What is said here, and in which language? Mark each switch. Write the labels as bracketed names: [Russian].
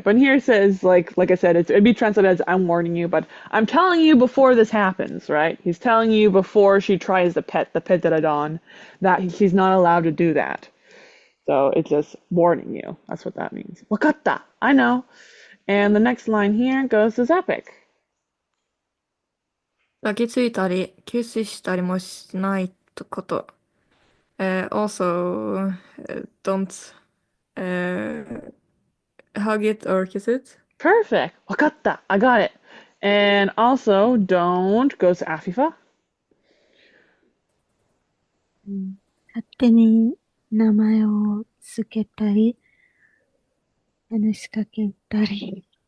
[English] But here it says, like I said, it'd be translated as I'm warning you, but I'm telling you before this happens, right? He's telling you before she tries the pterodon, that she's not allowed to do that. So it's just warning you. That's what that means. [Japanese] Wakatta. [English] I know. And the next line here goes to Epic. [Japanese] 抱きついたり、キスしたりもしないこと。 [English] Also, don't hug it or kiss it. Perfect. [Japanese] Wakatta. [English] I got it. And also, don't goes to Afifa. [Japanese] 勝手に名前をつけたり、話しかけたり。